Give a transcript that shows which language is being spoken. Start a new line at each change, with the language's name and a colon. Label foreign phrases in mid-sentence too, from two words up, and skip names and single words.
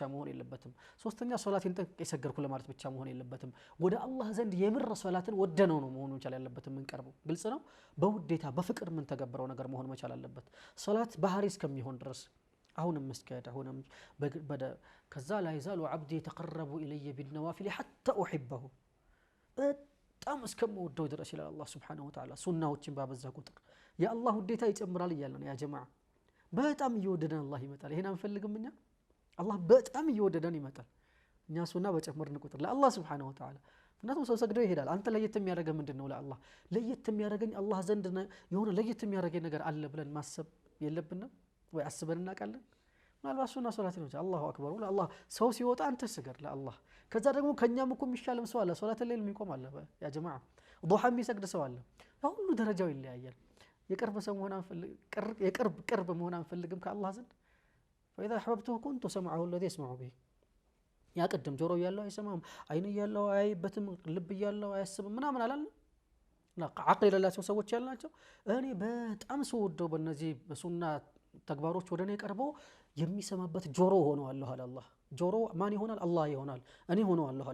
Amharic: መሆን የለበትም። ሶስተኛ ሶላትን ጠንቅቄ ሰገድኩ ለማለት ብቻ መሆን የለበትም። ወደ አላህ ዘንድ የምር ሶላትን ወደነው ነው መሆን መቻል ያለበት። ምን ቀርበው ግልጽ ነው። በውዴታ በፍቅር ምን ተገበረው ነገር መሆን መቻል አለበት። ሶላት ባህሪ እስከሚሆን ድረስ አሁንም መስገድ አሁንም ከዛ ላይ ይዛሉ
Arabic: عبدي يتقرب الي بالنوافل حتى احبه
Amharic: በጣም እስከምወደው ድረስ ይላል አላህ
Arabic: سبحانه وتعالى።
Amharic: ሱናዎችን ባበዛ ቁጥር የአላህ ውዴታ ይጨምራል እያለን
Arabic: يا جماعة
Amharic: በጣም እየወደደን አላህ ይመጣል። ይሄን አንፈልግም እኛ? አላህ በጣም እየወደደን ይመጣል እኛ ሱና በጨመርን ቁጥር ለአላህ
Arabic: سبحانه وتعالى።
Amharic: ምክንያቱም ሰው ሰግዶ ይሄዳል። አንተ ለየት የሚያደርገው ምንድነው? ለአላህ ለየት የሚያደርገኝ አላህ ዘንድ የሆነ ለየት የሚያደርገኝ ነገር አለ ብለን ማሰብ የለብንም ወይ? አስበን እናውቃለን? ምናልባት ሱና ሶላት ነው።
Arabic: الله أكبر
Amharic: ለአላህ ሰው ሲወጣ አንተ ስገድ ለአላህ። ከዛ ደግሞ ከኛም እኮ የሚሻልም ሰው አለ። ሶላት ሌሊት የሚቆም አለ
Arabic: يا جماعة።
Amharic: ዱሃ የሚሰግድ ሰው አለ። ሁሉ ደረጃው ይለያያል። የቅርብ ሰው መሆን አንፈልግ ቅርብ መሆን አንፈልግም ከአላህ ዘንድ።
Arabic: فاذا احببته كنت سمعه الذي يسمع به
Amharic: ያ ቀደም ጆሮ ያለው አይሰማም አይን ያለው አይበትም ልብ ያለው አያስብም ምናምን አላለ አቅል የሌላቸው ሰዎች ያልናቸው እኔ በጣም ስወደው በእነዚህ በሱና ተግባሮች ወደኔ ቀርቦ የሚሰማበት ጆሮ ሆኖ አላህ አላህ ጆሮ ማን ይሆናል አላህ ይሆናል እኔ ሆኖ አላህ